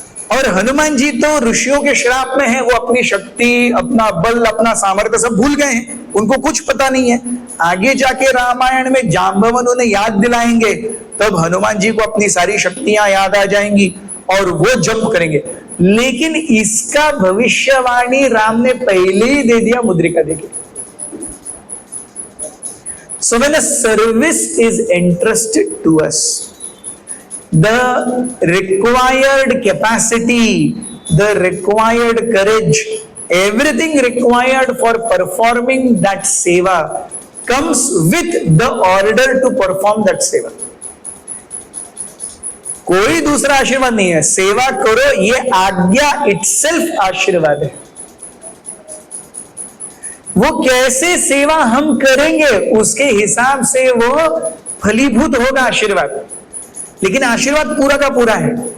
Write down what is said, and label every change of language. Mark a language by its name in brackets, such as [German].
[Hindi] और हनुमान जी तो ऋषियों के श्राप में हैं, वो अपनी शक्ति, अपना बल, अपना सामर्थ्य सब भूल गए हैं, उनको कुछ पता नहीं है। आगे जाके रामायण में जाम्बवन उन्हें याद दिलाएंगे, तब हनुमान जी को अपनी सारी शक्तियां याद आ जाएंगी और वो जंप करेंगे। लेकिन इसका भविष्यवाणी राम ने पहले ही दे दिया मुद्रिका देके। [English] So when a service is entrusted to us, the required capacity, the required courage, everything required for performing that seva comes with the order to perform that seva. [Hindi] कोई दूसरा आशीर्वाद नहीं है. सेवा करो, ये आज्ञा इटसेल्फ आशीर्वाद है. वो कैसे सेवा हम करेंगे उसके हिसाब से वो फलीभूत होगा आशीर्वाद, लेकिन आशीर्वाद पूरा का पूरा है.